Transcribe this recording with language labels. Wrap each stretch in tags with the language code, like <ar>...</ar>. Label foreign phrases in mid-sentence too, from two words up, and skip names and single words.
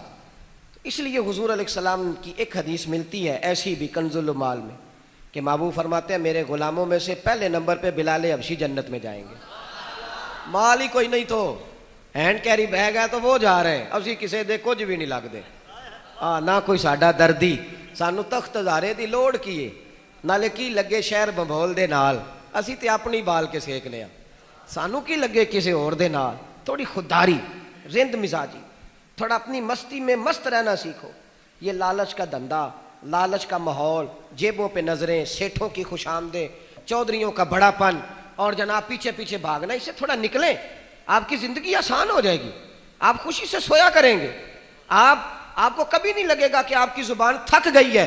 <ur>اس لیے حضور علیہ السلام کی ایک حدیث ملتی ہے ایسی بھی کنز المال میں کہ محبوب فرماتے ہیں میرے غلاموں میں سے پہلے نمبر پہ بلال حبشی جنت میں جائیں گے۔ مال ہی کوئی نہیں تو ہینڈ کیری بیگ ہے تو وہ جا رہے ہیں،</ur> <pa>اسی کسے دے کچھ بھی نہیں لگتے۔ نہ کوئی ساڈا دردی، سانو تخت ہزارے دی لوڑ کیے نالے کی لگے شہر بمبول دے نال، اسی تے اپنی بال کے سیکنے ہیں، سانو کی لگے کسی اور دے نال۔</pa> <ur>تھوڑی خودداری، رند مزاجی، تھوڑا اپنی مستی میں مست رہنا سیکھو۔ یہ لالچ کا دھندا، لالچ کا ماحول، جیبوں پہ نظریں، سیٹھوں کی خوش آمدیں، چودھریوں کا بڑا پن اور جناب پیچھے پیچھے بھاگنا، اس سے تھوڑا نکلیں، آپ کی زندگی آسان ہو جائے گی، آپ خوشی سے سویا کریں گے، آپ کو کبھی نہیں لگے گا کہ آپ کی زبان تھک گئی ہے۔</ur>